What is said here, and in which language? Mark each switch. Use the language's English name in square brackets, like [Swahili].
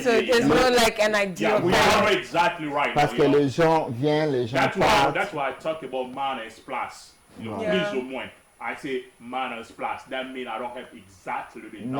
[English] So there's no like an idea. Yeah, we are not exactly right. [French] Parce que les gens viennent, les gens partent. [English] That's why I talk about minus plus. [French] Plus ou moins. [English] I say minus plus. That means I don't have exactly the number